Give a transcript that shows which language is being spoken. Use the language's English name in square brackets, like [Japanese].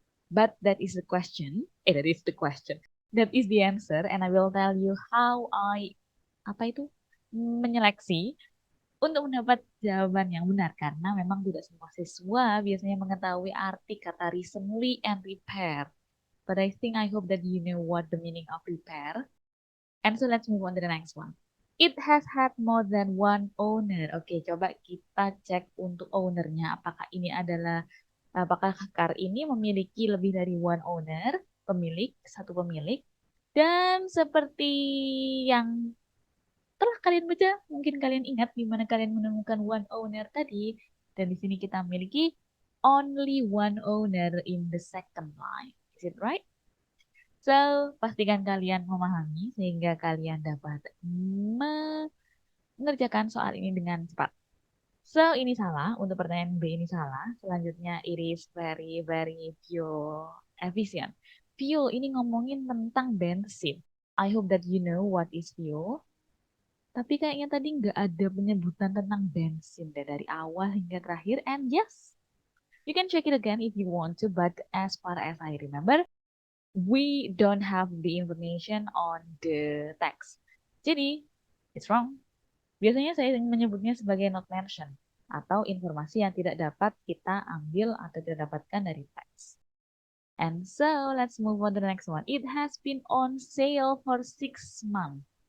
[English] But that is the question. That is the question. That is the answer. And I will tell you how I [Indonesian] menyeleksi untuk mendapat jawaban yang benar karena memang tidak semua siswa biasanya mengetahui arti kata recently and repair. [English] But I think I hope that you know what the meaning of repair. And so let's move on to the next one. It has had more than one owner. [Indonesian] Oke, coba kita cek untuk ownernya. Apakah car ini memiliki lebih dari [English] one owner, [Indonesian] pemilik, satu pemilik. Dan seperti yang telah kalian baca, mungkin kalian ingat di mana kalian menemukan one owner tadi. Dan di sini kita memiliki [English] only one owner in the second line. Is it right? [Indonesian] So, pastikan kalian memahami sehingga kalian dapat mengerjakan soal ini dengan cepat. So, ini salah. Untuk pertanyaan B ini salah. [English] Selanjutnya, it is very, very fuel efficient. Fuel [Indonesian] ini ngomongin tentang bensin. [English] I hope that you know what is fuel. [Indonesian] Tapi kayaknya tadi nggak ada penyebutan tentang bensin deh dari awal hingga terakhir. [English] And yes, you can check it again if you want to. But as far as I remember, we don't have the information on the text. Jadi, it's wrong. [Indonesian] Biasanya saya menyebutnya sebagai [English] not mention [Indonesian] atau informasi yang tidak dapat kita ambil atau tidak dapatkan dari teks. [English] And so, let's move on to the next one. It has been on sale for 6 months.